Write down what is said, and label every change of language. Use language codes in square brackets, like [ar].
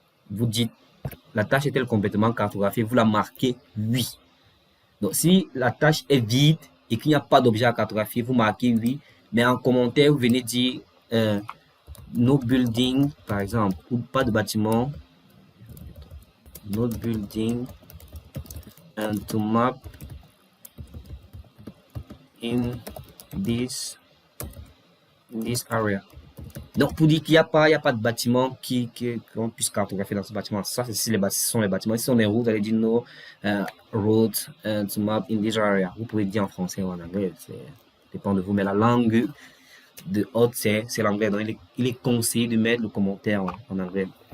[fr] Vous dites, la tâche est-elle complètement cartographiée? Vous la marquez oui. Donc, si la tâche est vide et qu'il n'y a pas d'objet à cartographier, vous marquez oui. Mais en commentaire, vous venez dire [en] no building, [fr] par exemple, ou pas de bâtiment. [en] No building and to map in this area. [fr] Donc, pour dire qu'il n'y a pas de bâtiment qu'on puisse cartographier dans ce bâtiment. Ça, c'est si ce sont les bâtiments. Si ce sont les routes, vous allez dire [en] no road to map in this area. [fr] Vous pouvez dire en français ou en anglais, ça dépend de vous. Mais la langue de Hot, c'est l'anglais. Donc, il est conseillé de mettre le commentaire en anglais.